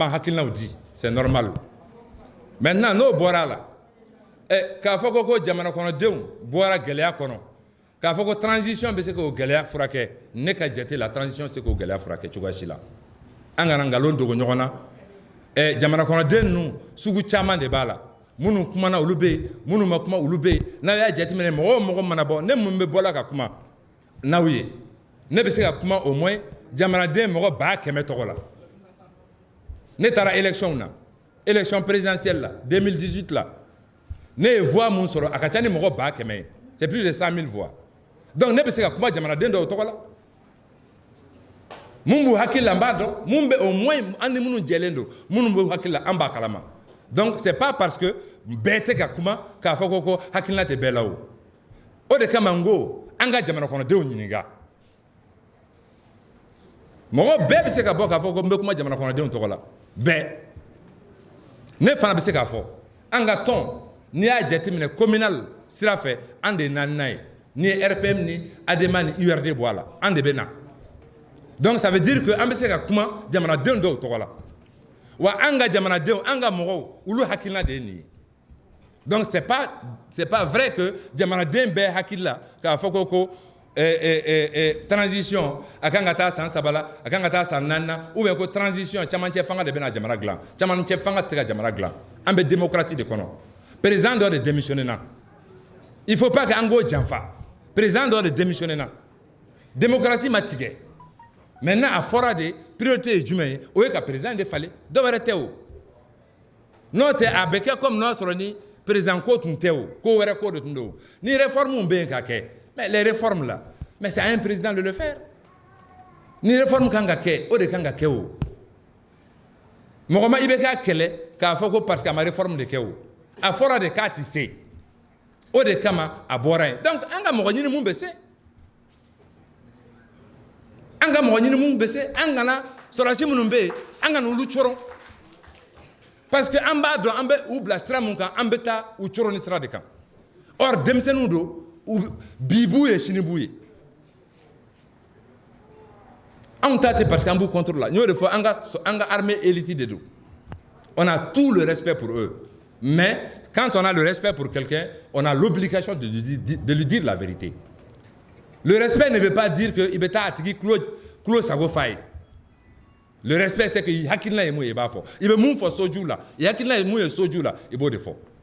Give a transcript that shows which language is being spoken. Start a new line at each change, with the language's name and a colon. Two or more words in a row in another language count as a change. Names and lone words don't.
Bambara: b'an hakilinaw di
French: c'est normal maintenant
Bambara: n'o bɔra la k'a fɔ ko jamana kɔnɔdenw bɔra gɛlɛya kɔnɔ k'a fɔ ko transition bɛ se k'o gɛlɛya furakɛ ne ka jate la transition bɛ se k'o gɛlɛya furakɛ cogoya si la an kana nkalon dogo ɲɔgɔn na jamana kɔnɔden ninnu sugu caman de b'a la minnu kumana olu bɛ yen minnu ma kuma olu bɛ yen n'aw y'a jateminɛ mɔgɔ o mɔgɔ mana bɔ ne mun bɛ bɔla ka kuma n'aw ye ne bɛ se ka kuma
French: au moins
Bambara: jamanaden mɔgɔ 100 tɔgɔ la ne taara élection na
French: élection présidentielle
Bambara: la 2018 la ne ye voix mun sɔrɔ a ka ca ni mɔgɔ 100 ye
French: c'est plus de 100 000 voix donc
Bambara: ne bɛ se ka kuma jamanaden dɔw tɔgɔ la mun b'u hakili la n b'a dɔn mun bɛ
French: au moins
Bambara: an ni minnu jɛlen don minnu b'u hakili la an b'a kalama
French: donc c'est pas parce que
Bambara: bɛɛ tɛ ka kuma k'a fɔ ko hakilina tɛ bɛɛ la o de kama n ko an ka jamana kɔnɔdenw ɲininka mɔgɔ bɛɛ bɛ se ka bɔ k'a fɔ ko n bɛ kuma jamana kɔnɔdenw tɔgɔ la bɛɛ ne fana bɛ se k'a fɔ an ka tɔn n'i y'a jateminɛ communal sira fɛ an de ye naaninan ye n'i ye RPM ni ADEMA ni URD bɔ a la an de bɛ na
French: Donc ça veut dire que
Bambara: an bɛ se ka kuma jamanadenw dɔw tɔgɔ la wa an ka jamanadenw an ka mɔgɔw olu hakilina de ye nin ye.
French: Donc c'est pas vrai que
Bambara: jamanaden bɛɛ hakili la k'a fɔ ko transition a kan ka taa san 3 la a kan ka taa san 4 na ou bien ko transition camancɛ fanga de bɛna jamana dilan camancɛ fanga tɛ se ka jamana dilan an bɛ démocratie de kɔnɔ président dɔ de démissionné na
French: il faut pas que
Bambara: an k'o janfa président dɔ de démissionné na démocratie ma tigɛ maintenant a fɔra de priorité ye jumɛn ye o ye ka président de falen dɔ wɛrɛ tɛ o n'o tɛ a bɛ kɛ comme n'o sɔrɔ ni président ko tun tɛ o ko wɛrɛ ko de tun don ni réforme bɛ yen ka kɛ
French: mais les réformes là mais c'est à un président de le faire
Bambara: ni réforme kan ka kɛ o de kan ka kɛ o mɔgɔ ma i bɛ k'a kɛlɛ k'a fɔ ko
French: parce que
Bambara: a ma réforme de kɛ o a fɔra de k'a tɛ se o de kama a bɔra yen donc an ka mɔgɔ ɲini mun bɛ se an ka mɔgɔ ɲini mun bɛ se an kana sɔrɔdasi minnu bɛ yen an kana olu cɔrɔ
French: parce que
Bambara: an b'a dɔn an bɛ u bila sira mun kan an bɛ taa u cɔrɔ ni sira de kan or denmisɛnninw don bi b'u ye sini b'u ye anw ta tɛ
French: parce que
Bambara: an b'u contre la n y'o de fɔ an ka
French: armée élite
Bambara: de don
French: on a tout le respect pour eux mais quand on a le respect pour quelqu'un on a l'obligation de lui dire la vérité le respect ne veut pas dire que
Bambara: i bɛ taa a tigi tulo sago fa ye
French: le respect c'est que
Bambara: i hakilina ye mun ye i b'a fɔ i bɛ mun fɔ soju la i hakilina ye mun ye soju la i b'o de fɔ